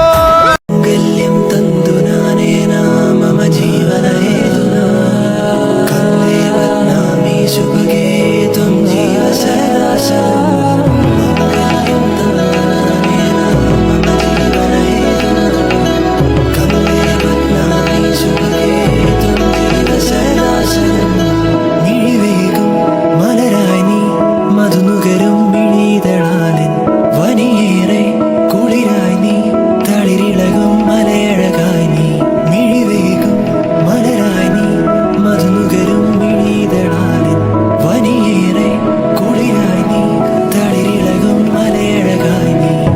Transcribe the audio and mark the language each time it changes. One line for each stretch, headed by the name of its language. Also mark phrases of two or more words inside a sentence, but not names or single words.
Sanskrit: ಮಾಂಗಲ್ಯಂ ತಂದು ನಾನೇನ ಮಮ ಜೀವನ ಹೇತುನಾ, ಕಂದೇ ಬದ್ನಾಮಿ ಶುಭಗೆ ತ್ವಂ ಜೀವ ಸದಾ ಸದಾ. ಮಾಂಗಲ್ಯಂ ತಂದು ನಾನೇನ ಮಮ ಜೀವನ ಹೇತುನಾ, ಕಂದೇ ಬದ್ನಾಮಿ ಶುಭಗೆ ತ್ವಂ ಜೀವ സദാ സദാ.
Malayalam: മിഴിവേകും മലരായി നീ മധുനുകരും മിഴിതളാലിൻ വനിയേറെ കുളിരായി നീ തളിരിളകും മലയഴകായി നീ. മിഴിവേകും മലരായി നീ മധുനുകരും മിഴിതളാലിൻ വനിയേറെ കുളിരായി നീ തളിരിളകും മലയഴകായി നീ.